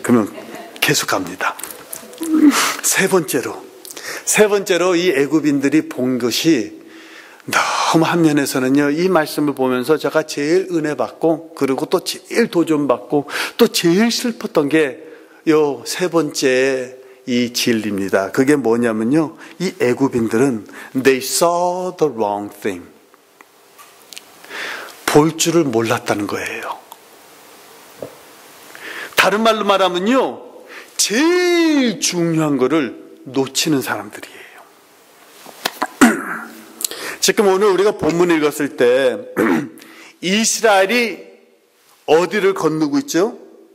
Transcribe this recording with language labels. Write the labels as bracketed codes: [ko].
[ko] 그러면 계속 갑니다. 세 번째로 이 애굽인들이 본 것이 너무, 한 면에서는요, 이 말씀을 보면서 제가 제일 은혜 받고, 그리고 또 제일 도전받고, 또 제일 슬펐던 게 요 세 번째, 이 진리입니다. [en] 그게 뭐냐면요, 이 애굽인들은 they saw the wrong thing. [ko] 볼 줄을 몰랐다는 거예요. 다른 말로 말하면요, 제일 중요한 거를 놓치는 사람들이에요. 지금 오늘 우리가 본문 읽었을 때 이스라엘이 어디를 건너고 있죠?